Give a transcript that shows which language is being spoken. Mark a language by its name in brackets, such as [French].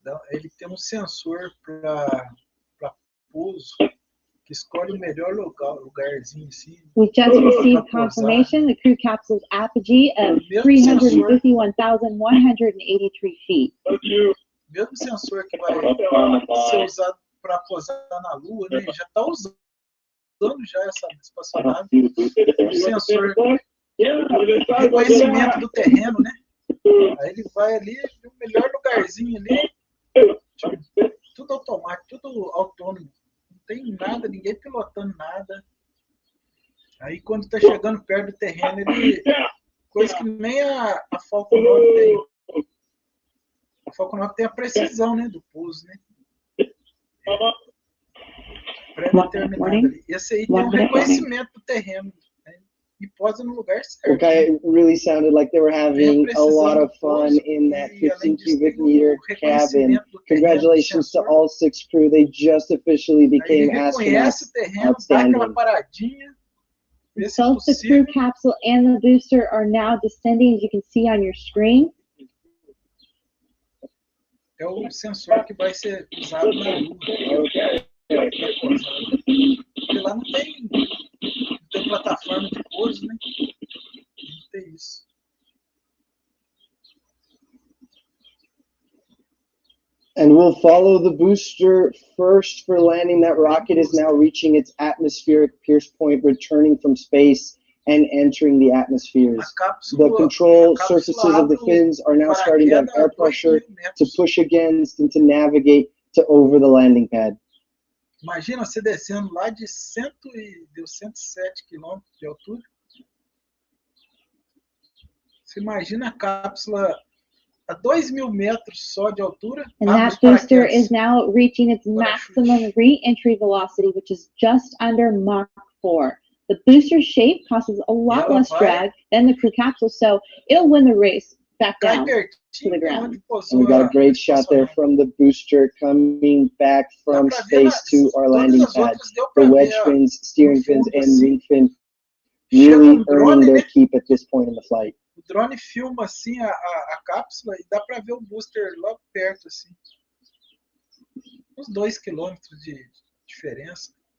[Portuguese] Ele tem um sensor para pouso que escolhe o melhor lugarzinho assim. [English] We just received confirmation the crew capsule's apogee of 351,183 feet. [Portuguese] Mesmo sensor que vai ser usado para posar na Lua, né? Já está usando já essa espaçonave. O sensor reconhecimento do terreno, né? Aí ele vai ali no melhor lugarzinho ali. Tudo automático, tudo autônomo. Não tem nada, ninguém pilotando nada. Aí quando está chegando perto do terreno, ele. Coisa que nem a Falcon 9 tem. A Falcon 9 tem a precisão, né, do pouso, né? Pré-determinado ali. Esse aí tem um reconhecimento do terreno, né? E posa no lugar certo. [English] Okay, it really sounded like they were having a lot of fun in that 15 cubic meter cabin. Congratulations to all 6 crew. They just officially became astronauts. Outstanding. Both the crew capsule and the booster are now descending, as you can see on your screen. [Portuguese] É o sensor que vai ser usado na Lua. Porque lá não tem plataforma de pouso, né? Não tem isso. [English] And we'll follow the booster first for landing. That rocket is now reaching its atmospheric pierce point, returning from space and entering the atmospheres. The control surfaces of the fins are now starting to have air pressure to push against and to navigate to over the landing pad. [Portuguese] Imagina você descendo lá de 107 quilômetros de altura. Você imagina a cápsula a 2.000 metros só de altura. [English] And that booster is now reaching its maximum re-entry velocity, which is just under Mach 4. The booster shape causes a lot less drag than the crew capsule, so it'll win the race back down to the ground. And we got a great shot there from the booster coming back from space to our landing pad. The wedge fins, steering fins, and wing fin really earning their keep at this point in the flight. [Portuguese] O drone filma assim a cápsula e dá para ver o booster logo perto, assim. Uns 2 quilômetros de diferença.